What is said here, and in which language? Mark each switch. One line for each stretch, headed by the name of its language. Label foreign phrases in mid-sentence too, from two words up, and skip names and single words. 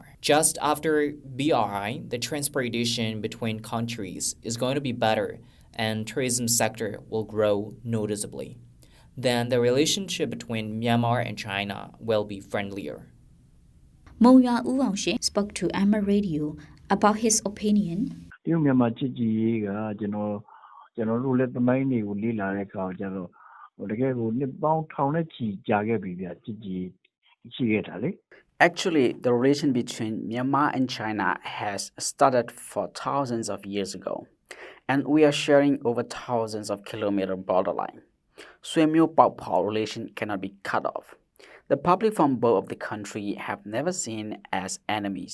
English: Just after BRI, the transportation between countries is going to be better and tourism sector will grow noticeably. Then the relationship between Myanmar and China will be friendlier. Moya Uwangshe spoke to MI Radio about his opinion.
Burmese: တရုတ်မြန်မာချစ်ကြည်ရေးကကျွန်တော်တို့လည်းသမိုင်းတွေကိုလေ့လာတဲ့အခါကျတော့တကယ်ကိုနှစ်ပေါင်းထောင်နဲ့ချီကြာခဲ့ပြီဗျချစ်ကြည်ရှိခဲ့တာလေ
English: Actually, the relation between Myanmar and China has started for thousands of years ago, and we are sharing over thousands of kilometers borderline. Swemyo Pao relation cannot be cut off. The public from both of the country have never seen as enemies.